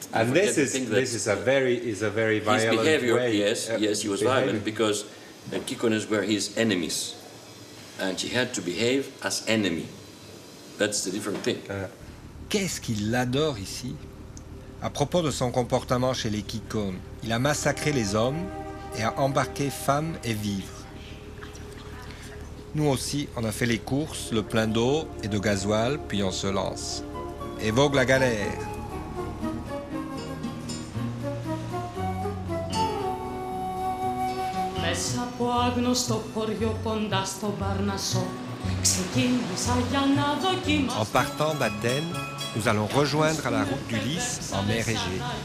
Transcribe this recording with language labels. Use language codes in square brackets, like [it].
[en] And this is a very violent his behavior, way. Yes, he was violent because the Kykonos were his enemies, and he had to behave as enemy. That's the different thing. [fr] Qu'est-ce qu'il adore ici? À propos de son comportement chez les Kykones, il a massacré les hommes et a embarqué femmes et vivres. Nous aussi, on a fait les courses, le plein d'eau et de gasoil, puis on se lance. Et vogue la galère. [el] Μέσα από άγνωστο χωριό κοντά στο Παρνασσό ξεκίνησα για να δοκιμάσω. [fr] En partant d'Athènes, nous allons rejoindre la route d'Ulysse en mer Égée.